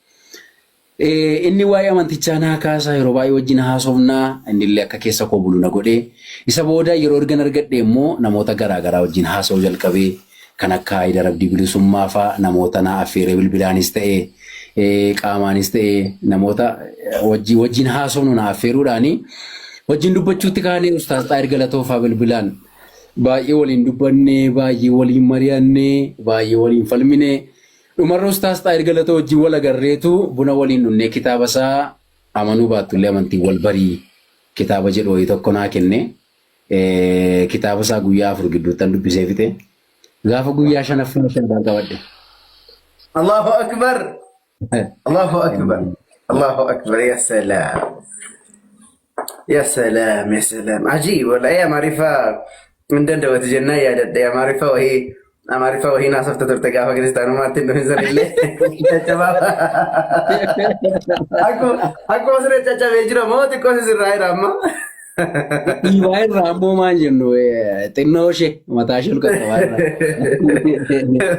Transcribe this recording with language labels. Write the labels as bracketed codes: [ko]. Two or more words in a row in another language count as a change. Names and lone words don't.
[om] Inni waa'ee amantichaa naa kaasaa yeroo baay'ee wajjin haasofnaa innillee akka keessa koo bulu na godhee isa booda yeroo ergan argadhe immoo namoota garaagaraa wajjin haasa'uu jalqabee kan akka Haayidar Abdii Bilisummaa fa'aa namoota naa affeeree bilbilaanis ta'ee qaamaanis ta'ee namoota wajjin haasofnu na affeeruudhaanii wajjin dubbachuutti kaanee Ustaaz Xaahir Galatoo fa'aa bilbilaan baay'ee waliin dubbannee baay'ee waliin mari'annee baay'ee waliin falminee. Dhumarra Ustaaz Xaahir Galatoo wajjin wal agarreetu buna waliin dhunnee kitaaba isaa amanuu baattullee amantii wal barii kitaaba jedhu wayii tokko naa kenne kitaaba isaa guyyaa 4 gidduuttan dubbisee fixe gaafa guyyaa 5 qabadhe. [ar] الله أكبر الله أكبر الله أكبر يا سلام يا سلام يا سلام [om] ajiib wala ya maarifa min dandawati jannaa yaadadha ya maarifa wahii Amaariffaa wahii naasofta turte gaafa kiristaanummaatti hin dhufinsan illee caccabaa. Akkuma siree caccabee jira moo xiqqoo sirraa jira amma? Dhiibaa irraa ammoo maal jennu xinnoo ishee mataa ishee olqaxxabaa irraa.